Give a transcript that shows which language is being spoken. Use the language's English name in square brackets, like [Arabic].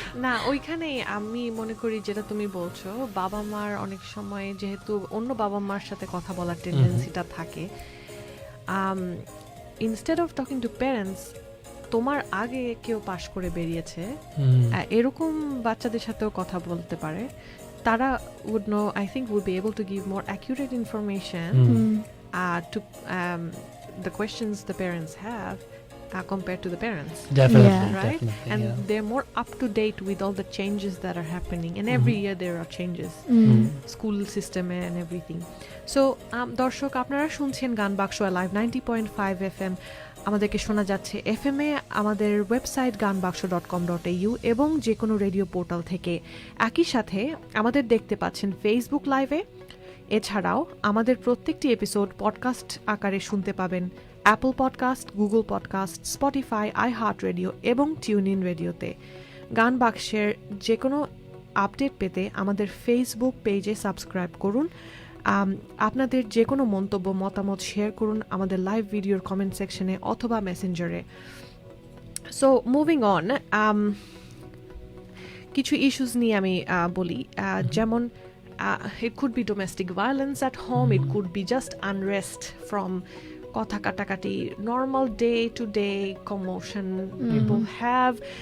[Bangla] না ওইখানে আমি মনে করি যেটা তুমি বলছো, বাবা মার অনেক সময় যেহেতু অন্য বাবা মার সাথে কথা বলার টেন্ডেন্সিটা থাকে, [English] instead of talking to parents, [Bangla] তোমার আগে কেউ পাশ করে বেরিয়েছে এরকম বাচ্চাদের সাথেও কথা বলতে পারে. [English] Tara would know, I think, would be able to give more accurate information to the questions the parents have compared to the parents. Definitely. Yeah. Right? Definitely, and yeah. they're more up to date with all the changes that are happening. And every year there are changes. School system and everything. [Bangla] So, দর্শক আপনারা শুনছেন গান বাক্স live 90.5 FM. আমাদেরকে শোনা যাচ্ছে FM এ, আমাদের website ganbaksho.com.au এবং যে কোনো রেডিও পোর্টাল থেকে। একই সাথে আমাদের দেখতে পাচ্ছেন ফেসবুক লাইভে। এছাড়াও আমাদের প্রত্যেকটি এপিসোড পডকাস্ট আকারে শুনতে পাবেন Apple podcast, Google podcast, Spotify, আইহার্ট radio এবং টিউন রেডিওতে। গান বাক্সের যে কোনো আপডেট পেতে আমাদের ফেসবুক পেজে সাবস্ক্রাইব করুন। আপনাদের যে কোনো মন্তব্য মতামত শেয়ার করুন আমাদের লাইভ ভিডিওর কমেন্ট সেকশনে অথবা মেসেঞ্জারে। [English] so moving on, [Bangla] কিছু ইস্যুস নিয়ে আমি বলি, যেমন [English] it could be domestic violence at home, it could be just unrest from [Bangla] কথা কাটাকাটি, [English] normal day to day commotion people have.